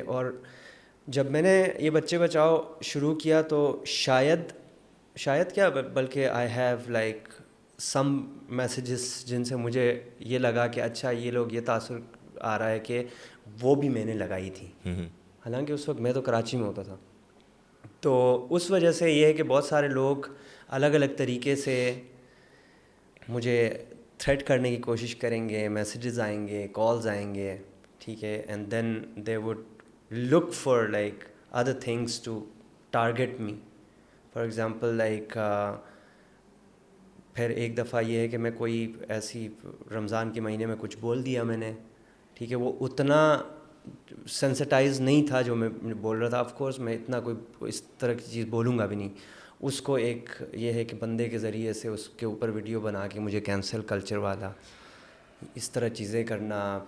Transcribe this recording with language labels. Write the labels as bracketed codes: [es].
[ur] اور جب میں نے یہ بچے بچاؤ شروع کیا تو شاید کیا بلکہ [en] I have like some messages [ur] جن سے مجھے یہ لگا کہ اچھا یہ لوگ, یہ تاثر آ رہا ہے کہ وہ بھی میں نے لگائی تھی. حالانکہ اس وقت میں تو کراچی میں ہوتا تھا. تو اس وجہ سے یہ ہے کہ بہت سارے لوگ الگ الگ طریقے سے مجھے تھریٹ کرنے کی کوشش کریں گے, میسیجز آئیں گے, کالز آئیں گے. ٹھیک ہے. [en] And then they would look for like other things to target me. For example like [ur] پھر ایک دفعہ یہ ہے کہ میں کوئی ایسی رمضان کے مہینے میں کچھ بول دیا میں نے, ٹھیک ہے, وہ اتنا سینسٹائز نہیں تھا جو میں بول رہا تھا. آف کورس میں اتنا کوئی اس طرح کی چیز بولوں گا بھی نہیں. اس کو ایک یہ ہے کہ بندے کے ذریعے سے اس کے اوپر ویڈیو بنا کے مجھے کینسل کلچر والا, اس طرح چیزیں کرنا.